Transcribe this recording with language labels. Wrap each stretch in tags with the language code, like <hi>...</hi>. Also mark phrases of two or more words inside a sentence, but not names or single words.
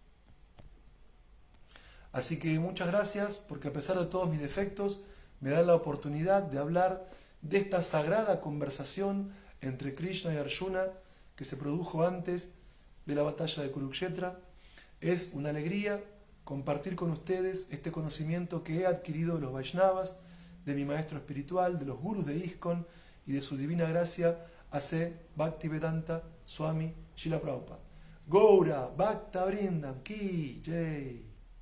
<es>Así que muchas gracias, porque a pesar de todos mis defectos, me dan la oportunidad de hablar de esta sagrada conversación entre Krishna y Arjuna que se produjo antes de la batalla de Kurukshetra. Es una alegría compartir con ustedes este conocimiento que he adquirido de los Vaishnavas, de mi maestro espiritual, de los gurus de ISKCON y de su divina gracia, A.C.</es> <sa>भक्तिवेदान्त स्वामी श्रील प्रभुपाद। गौर भक्त वृन्दम् की जय.</sa>